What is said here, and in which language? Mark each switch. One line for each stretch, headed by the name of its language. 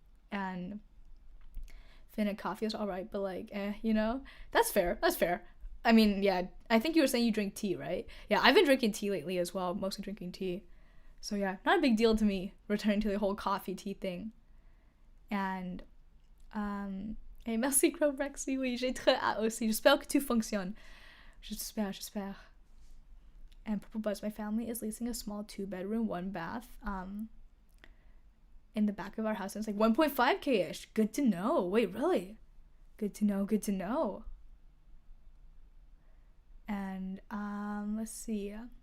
English: And Finnick coffee is alright, but like, you know? That's fair. I mean, yeah, I think you were saying you drink tea, right? Yeah, I've been drinking tea lately as well, mostly drinking tea. So yeah, not a big deal to me, returning to the whole coffee tea thing.
French: And, et merci Crowbrexy, oui, j'ai très hâte aussi. J'espère que tout fonctionne. J'espère.
English: And Purple Buzz, my family is leasing a small 2-bedroom, 1-bath, in the back of our house. And it's like 1.5k-ish. Good to know. Wait, really? Good to know. And, let's see.